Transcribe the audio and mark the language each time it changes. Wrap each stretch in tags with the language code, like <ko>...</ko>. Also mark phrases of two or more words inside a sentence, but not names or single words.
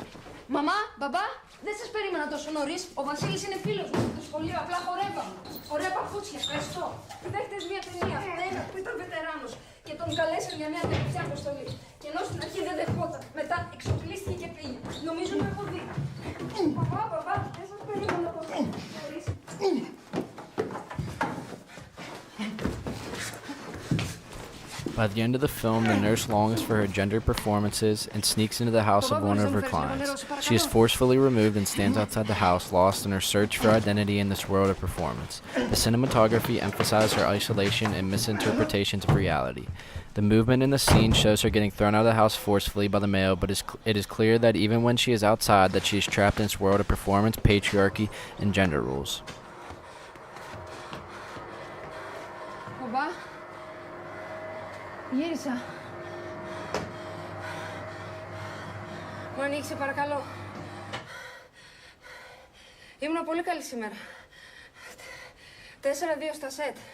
<el>Μαμά, μπαμπά, δεν σας περίμενα τόσο νωρίς. Ο Βασίλης είναι φίλος μου στο σχολείο, απλά χορεύαμε. Ωραία παπούτσια, ευχαριστώ. Είδα χτες μια ταινία με έναν που ήταν βετεράνος και τον καλέσαν για μια τελευταία αποστολή. Και ενώ στην αρχή δεν δεχόταν, μετά εξοπλίστηκε και πήγε. Νομίζω το έχω δει. Μαμά, μπαμπά, δεν σας περίμενα τόσο νωρίς.</el> <en>By the end of the film, the nurse longs for her gendered performances and sneaks into the house of one of her clients. She is forcefully removed and stands outside the house, lost in her search for identity in this world of performance. The cinematography emphasizes her isolation and misinterpretations of reality. The movement in the scene shows her getting thrown out of the house forcefully by the male, but it is clear that even when she is outside, that she is trapped in this world of performance, patriarchy, and gender rules.</en> <el>Γύρισα. Μου ανοίξει, παρακαλώ. Ήμουν πολύ καλή σήμερα. 4-2 στα σετ.</el>